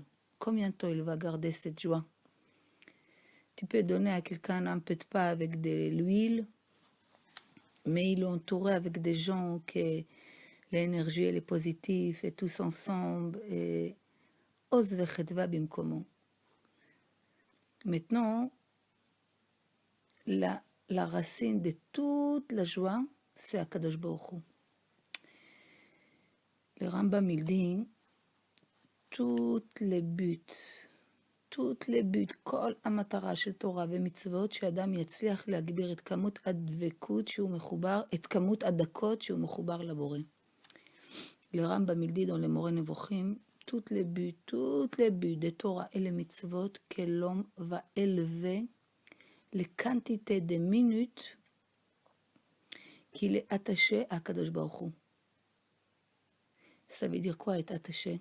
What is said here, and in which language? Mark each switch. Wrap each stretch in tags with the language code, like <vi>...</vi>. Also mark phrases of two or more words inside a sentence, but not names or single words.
<fr>Combien de temps il va garder cette joie? Tu peux donner à quelqu'un un peu de pain avec de l'huile, mais il est entouré avec des gens que l'énergie elle est positive et tous ensemble et</fr> <he>עוז וחדוה במקומו.</he> <fr>Maintenant, la racine de toute la joie, c'est</fr> <he>הקדוש ברוך הוא.</he> <fr>Le Rambam il dit, toutes les buts,</fr> <he>כל המטרה של תורה ומצוות, שאדם יצליח להגביר את כמות הדבקות שהוא מחובר, את כמות הדקות שהוא מחובר לבורא.</he> <fr>Le Rambam il dit dans les Moreh Nevochim, toutes les buts de Torah et les mitzvot que l'homme va élever les quantités de minutes qu'il est attaché à</fr> <he>קדוש ברוך הוא.</he> <fr>Ça veut dire quoi être attaché?</fr>